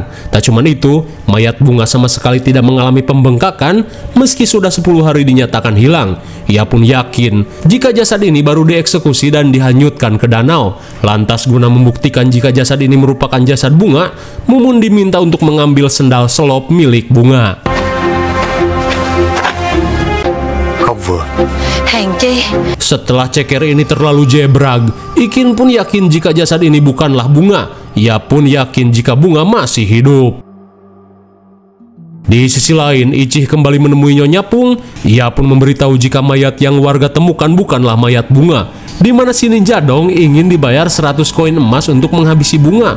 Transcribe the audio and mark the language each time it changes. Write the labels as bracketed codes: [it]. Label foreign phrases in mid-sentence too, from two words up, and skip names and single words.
[id] Tak cuma itu, mayat Bunga sama sekali tidak mengalami pembengkakan meski sudah 10 hari dinyatakan hilang. Ia pun yakin jika jasad ini baru dieksekusi dan dihanyutkan ke danau. Lantas guna membuktikan jika jasad ini merupakan jasad Bunga, Mumun diminta untuk mengambil sendal selop milik Bunga. [vi] Không vừa. Hèn chi. [id] Setelah ceker ini terlalu jebrag, Ikin pun yakin jika jasad ini bukanlah Bunga. Ia pun yakin jika Bunga masih hidup. Di sisi lain, Icih kembali menemui Nyonya Pung. Ia pun memberitahu jika mayat yang warga temukan bukanlah mayat Bunga, di mana si ninja Dong ingin dibayar 100 koin emas untuk menghabisi Bunga.